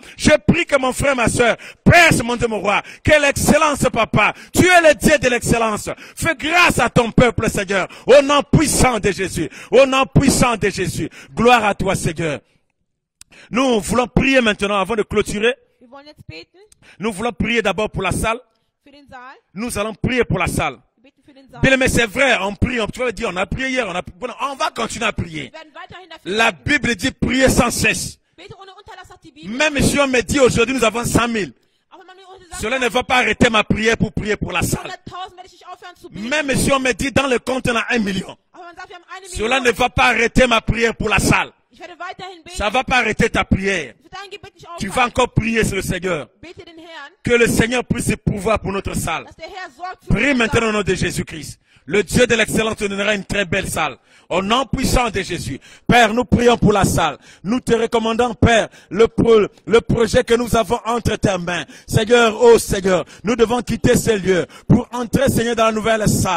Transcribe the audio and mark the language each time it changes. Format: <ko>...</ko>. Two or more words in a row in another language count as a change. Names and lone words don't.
<fr>Je prie que mon frère, ma sœur, presse, mon Dieu, mon roi, que l'excellence, papa, tu es le Dieu de l'excellence. Fais grâce à ton peuple, Seigneur, au nom puissant de Jésus. Au nom puissant de Jésus. Gloire à toi, Seigneur. Nous voulons prier maintenant avant de clôturer.</fr> <de>Wir wollen jetzt beten</de> <fr>Nous voulons prier d'abord pour la salle.</fr> <de>für den Saal.</de> <fr>Nous allons prier pour la salle.</fr> <de>Wir beten für den Saal.</de> <fr>Bien, mais c'est vrai, on prie, tu vas dire, on a prié hier, on va continuer à prier.</fr> <de>Wir werden weiterhin dafür</de> <fr>La</fr> <de>beten.</de> <fr>Bible dit prier sans cesse.</fr> <de>Bete ohne Unterlass, sagt die Bibel.</de> <fr>Même si on me dit aujourd'hui nous avons 100 000,</fr> <de>Auch wenn man mir heute sagt,</de> <fr>cela ne va pas arrêter ma prière pour prier pour la salle.</fr> <de>100.000 werde ich nicht aufhören zu beten.</de> <fr>Même si on me dit dans le compte on a 1 million,</fr> <de>Aber man sagt, wir haben 1</de> <fr>cela</fr> <de>Million.</de> <fr>ne va pas arrêter ma prière pour la salle.</fr> <de>Ich werde weiterhin beten.</de> <fr>Ça va pas arrêter ta prière.</fr> <de>Ich werde dein Gebet nicht</de> <fr>Tu vas</fr> <de>aufhören.</de> <fr>encore prier sur le Seigneur.</fr> <de>Bete den Herrn,</de> <fr>Que le Seigneur puisse pouvoir pour notre salle.</fr> <de>dass der Herr sorgt für</de> <fr>Prie</fr> <de>unsere</de> <fr>maintenant</fr> <de>Saal.</de> <fr>au nom de Jésus-Christ. Le Dieu de l'excellence te donnera une très belle salle. Au nom puissant de Jésus. Père, nous prions pour la salle. Nous te recommandons, Père, le projet que nous avons entre tes mains. Seigneur, oh Seigneur, nous devons quitter ces lieux pour entrer, Seigneur, dans la nouvelle salle.</fr>